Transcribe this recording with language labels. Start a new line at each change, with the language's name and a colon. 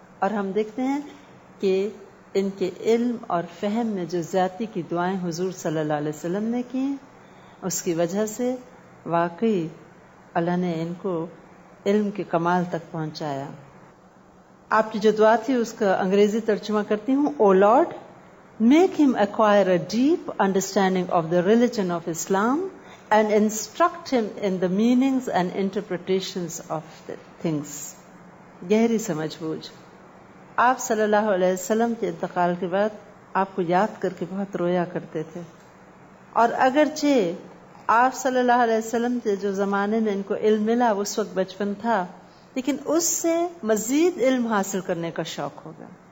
Urdu: اور ہم دیکھتے ہیں کہ ان کے علم اور فہم میں جو ذاتی کی دعائیں حضور صلی اللہ علیہ وسلم نے کی، اس کی وجہ سے واقعی اللہ نے ان کو علم کے کمال تک پہنچایا. آپ کی جو دعا تھی اس کا انگریزی ترجمہ کرتی ہوں.
English: O lord, make him acquire a deep understanding of the religion of Islam and instruct him in the meanings and interpretations of the things.
Urdu: گہری سمجھ بوجھ. آپ صلی اللہ علیہ وسلم کے انتقال کے بعد آپ کو یاد کر کے بہت رویا کرتے تھے، اور اگرچہ آپ صلی اللہ علیہ وسلم کے جو زمانے میں ان کو علم ملا اس وقت بچپن تھا، لیکن اس سے مزید علم حاصل کرنے کا شوق ہوگا.